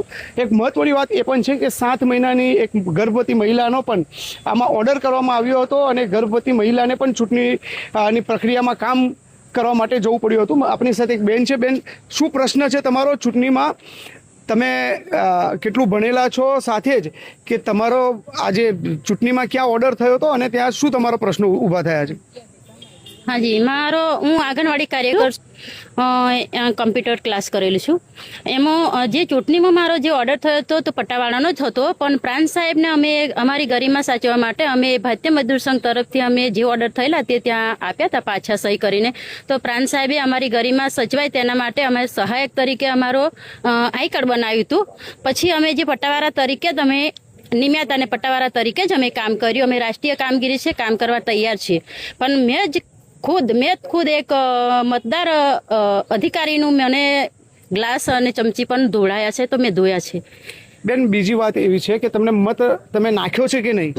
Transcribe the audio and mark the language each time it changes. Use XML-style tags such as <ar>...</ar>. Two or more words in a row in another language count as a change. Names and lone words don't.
<gu>એક મહત્વની વાત એ પણ છે કે 7 મહિનાની એક ગર્ભવતી મહિલાનો પણ આમાં ઓર્ડર કરવામાં આવ્યો હતો અને ગર્ભવતી મહિલાને પણ ચૂંટણીની પ્રક્રિયામાં કામ કરવા માટે જવું પડ્યું હતું. આપણી સાથે એક બેન છે. બેન, શું પ્રશ્ન છે તમારો? ચૂંટણીમાં તમે કેટલું ભણેલા છો, સાથે જ કે તમારો આજે ચૂંટણીમાં ક્યાં ઓર્ડર થયો હતો અને ત્યાં શું તમારો પ્રશ્ન ઊભા થયા છે? હા જી, મારો હું આંગણવાડી કાર્યકર</gu> <en>computer class</en> <gu>કરેલું છું. એમાં જે ચૂંટણીમાં મારો જે ઓર્ડર થયો તો પટ્ટાવાળાનો જ હતો, પણ પ્રાંત સાહેબને અમે અમારી ગરિમા સાચવવા માટે અમે ભારતીય મજદૂર સંઘ તરફથી અમે જે ઓર્ડર થયેલા તે ત્યાં આપ્યા હતા પાછા સહી કરીને. તો પ્રાંત સાહેબે અમારી ગરિમા સચવાય તેના માટે અમે સહાયક તરીકે અમારો</gu> <en>I card</en> <gu>બનાવ્યું હતું. પછી અમે જે પટ્ટાવાળા તરીકે જ અમે નિમ્યાત અને પટ્ટાવાળા તરીકે જ અમે કામ કર્યું. અમે રાષ્ટ્રીય કામગીરી છે, કામ કરવા તૈયાર છીએ. પણ મેં ખુદ એક મતદાર અધિકારીનું મને ગ્લાસ અને ચમચી પણ ધોળાયા છે, તો મેં ધોયા છે. બેન, બીજી વાત એવી છે કે તમને મત તમે નાખ્યો છે કે નહીં?</gu>